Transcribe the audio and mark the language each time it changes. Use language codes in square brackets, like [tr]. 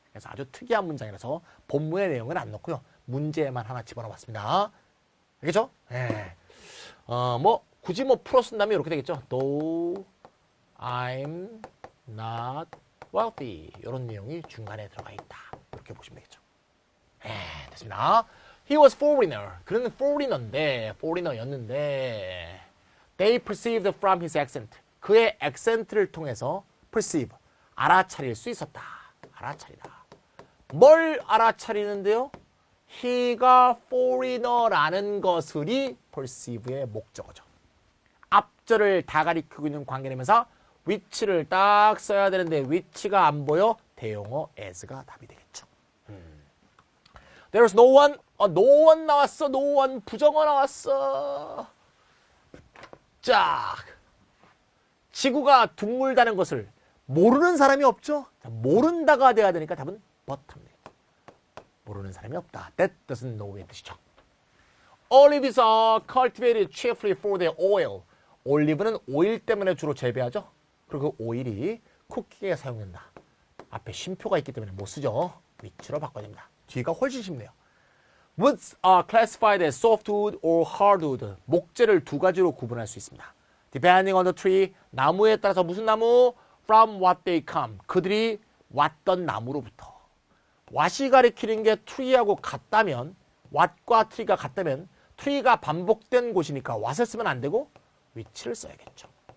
[ko] 그래서 아주 특이한 문장이라서 본문의 내용은 안 넣고요. 문제만 하나 집어넣어봤습니다. 알겠죠? 예. 굳이 풀어 쓴다면 이렇게 되겠죠. [en] Though I'm not wealthy. [ko] 이런 내용이 중간에 들어가 있다. 이렇게 보시면 되겠죠. 됐습니다. [en] He was foreigner. [ko] 그는 foreigner였는데 [en] they perceived from his accent. [ko] 그의 액센트를 통해서 perceive, 알아차릴 수 있었다. 알아차리다. 뭘 알아차리는데요? he가 foreigner라는 것을이 perceive의 목적어죠. 앞절을 다 가리키고 있는 관계되면서 which를 딱 써야 되는데 which가 안 보여 대용어 as가 답이 되겠죠. [en] There's no one. no one 나왔어. no one. [ko] 부정어 나왔어. 자, 지구가 둥글다는 것을 모르는 사람이 없죠. 자, 모른다가 돼야 되니까 답은 but입니다. 모르는 사람이 없다. [en] That doesn't know의 뜻이죠. Olives are cultivated chiefly for their oil. [ko] 올리브는 오일 때문에 주로 재배하죠. 그리고 그 오일이 쿠킹에 사용된다. 앞에 쉼표가 있기 때문에 못 쓰죠. which로 바꿔야 됩니다. 뒤가 훨씬 쉽네요. [en] Woods are classified as softwood or hardwood. [ko] 목재를 두 가지로 구분할 수 있습니다. [en] Depending on the tree. [ko] 나무에 따라서 무슨 나무? [en] From what they come. [ko] 그들이 왔던 나무로부터. what이 가리키는 게 tree하고 같다면 what과 tree가 같다면 tree가 반복된 곳이니까 what을 쓰면 안 되고 which를 써야겠죠.